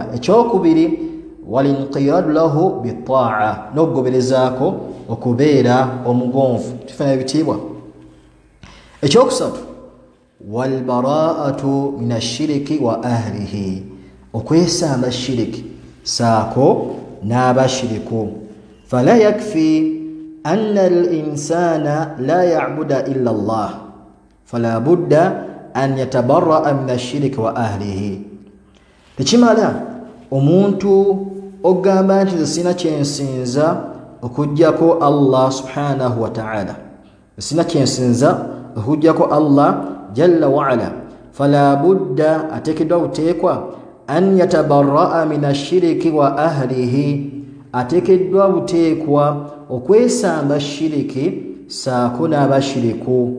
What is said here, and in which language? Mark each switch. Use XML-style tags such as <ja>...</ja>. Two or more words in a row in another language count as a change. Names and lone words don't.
<lg>Ekyokubiri</lg> <ar>والانقياد له بالطاعة,</ar> <lg>n'okugoberezaako okubeera omugonvu. Tufuna ebitiibwa. Ekyokusatu</lg> <ar>والبراءة من الشرك وأهله,</ar> <lg>okwesamba shiriki saako n'abashiriku.</lg> <ar>فلا يكفي أن الإنسان لا يعبد إلا الله، فلا بد أن يتبرأ من الشرك وأهله.</ar> <lg>Tekimala omuntu ogamba nti sina kyensinza okujjako Allah</lg> <ar>سبحانه وتعالى,</ar> <lg>sina kyensinza okujjako Allah</lg> <ar>جل وعلا. فلا بد,</ar> <lg>atekedwa buteekwa,</lg> <ar>أن يتبرأ من الشرك وأهله,</ar> <lg>atekedwa buteekwa okwesamba shiriki saako n'abashiriku.</lg>